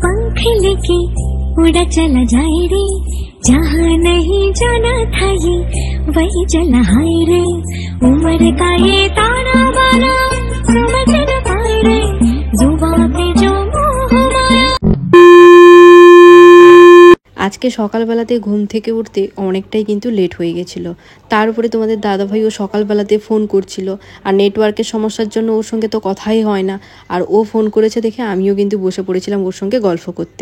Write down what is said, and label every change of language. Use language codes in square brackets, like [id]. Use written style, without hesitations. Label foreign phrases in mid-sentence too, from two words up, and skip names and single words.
[hi] पंख लेके उड़ा चला जाए रे, जहाँ नहीं जाना था ये वही चला हाय रे। उम्र का ये ताना बाना समझ न पाए रे, जुबां पे जो मोह माया। [bn] আজকে সকালবেলাতে ঘুম থেকে উঠতে অনেকটাই কিন্তু লেট হয়ে গেছিল। তার উপরে তোমাদের দাদাভাইও সকালবেলাতে ফোন করছিল, আর নেটওয়ার্কের সমস্যার জন্য ওর সঙ্গে তো কথাই হয় না। আর ও ফোন করেছে দেখে আমিও কিন্তু বসে পড়েছিলাম ওর সঙ্গে গল্প করতে।